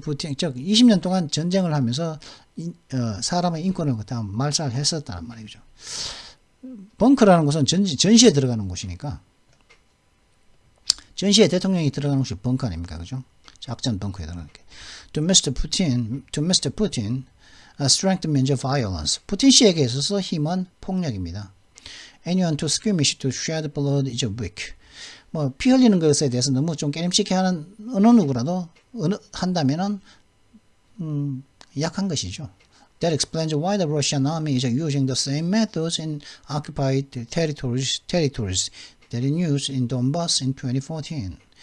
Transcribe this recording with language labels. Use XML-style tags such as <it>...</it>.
<ko>Putin, 즉 20년 동안 전쟁을 하면서 사람의 인권을 갖다 말살했었다는 말이죠. 벙커라는 것은 전시에 들어가는 곳이니까 전시에 대통령이 들어가는 곳이 벙커 아닙니까, 그죠? 작전 벙커에 들어가는 게.</ko> <en>To Mr. Putin, strength means violence.</en> <ko>푸틴 씨에게 있어서 힘은 폭력입니다.</ko> <en>Anyone to skirmish to shed blood is weak.</en> <ko>뭐 피 흘리는 것에 대해서 너무 좀 깨름칙해 하는 어느 누구라도 한다면은 약한 것이죠.</ko> <en>That explains why the Russian army is using the same methods in occupied territories that it used in Donbass in 2014.</en>